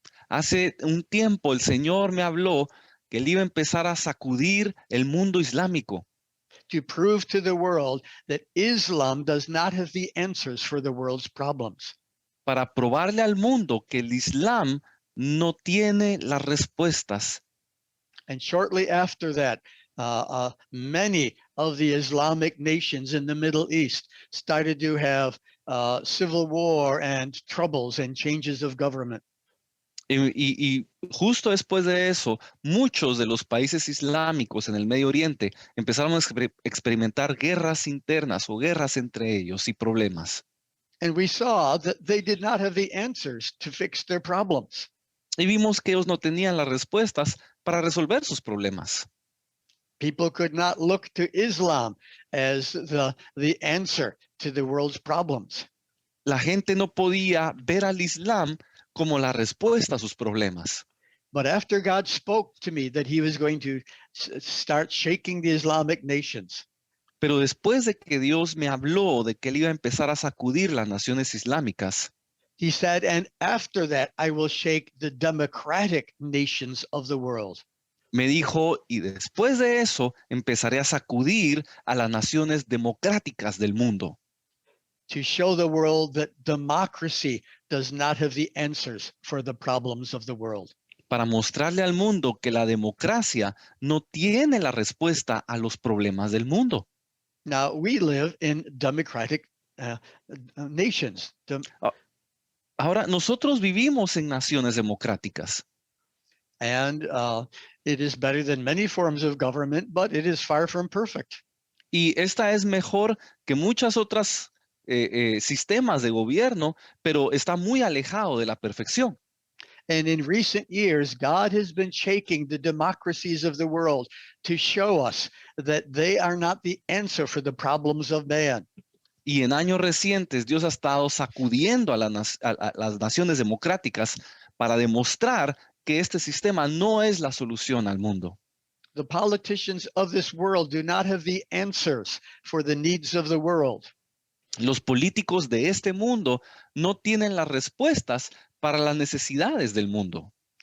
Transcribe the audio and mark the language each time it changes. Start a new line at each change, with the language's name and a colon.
Spanish: Hace un tiempo el Señor me habló que Él iba a empezar a sacudir el mundo islámico
English: To prove to the world that Islam does not have the answers for the world's problems.
Spanish: para probarle al mundo que el Islam no tiene las respuestas.
English: And shortly after that, many of the Islamic nations in the Middle East started to have civil war and troubles and changes of government.
Spanish: Y justo después de eso, muchos de los países islámicos en el Medio Oriente empezaron a experimentar guerras internas o guerras entre ellos y problemas.
English: And we saw that they did not have the answers to fix their problems.
Spanish: Y vimos que ellos no tenían las respuestas para resolver sus problemas.
English: People could not look to Islam as the answer to the world's problems.
Spanish: La gente no podía ver al Islam como la respuesta a sus problemas.
English: But after God spoke to me that he was going to start shaking the Islamic nations,
Spanish: Pero después de que Dios me habló de que Él iba a empezar a sacudir las naciones islámicas,
English: he said, and after that, I will shake the democratic nations of the world.
Spanish: me dijo, y después de eso empezaré a sacudir a las naciones democráticas del mundo,
English: To show the world that democracy does not have the answers for the problems of the world.
Spanish: para mostrarle al mundo que la democracia no tiene la respuesta a los problemas del mundo.
English: Now, we live in democratic nations.
Spanish: Ahora, nosotros vivimos en naciones democráticas.
English: And it is better than many forms of government, but it is far from perfect.
Spanish: Y esta es mejor que muchas otras sistemas de gobierno, pero está muy alejado de la perfección.
English: And in recent years, God has been shaking the democracies of the world to show us that they are not the answer for the problems of man.
Spanish: Y en años recientes, Dios ha estado sacudiendo a las naciones democráticas para demostrar que este sistema no es la solución al mundo.
English: The politicians of this world do not have the answers for the needs of the world.
Spanish: Los políticos de este mundo no tienen las respuestas para las necesidades del mundo.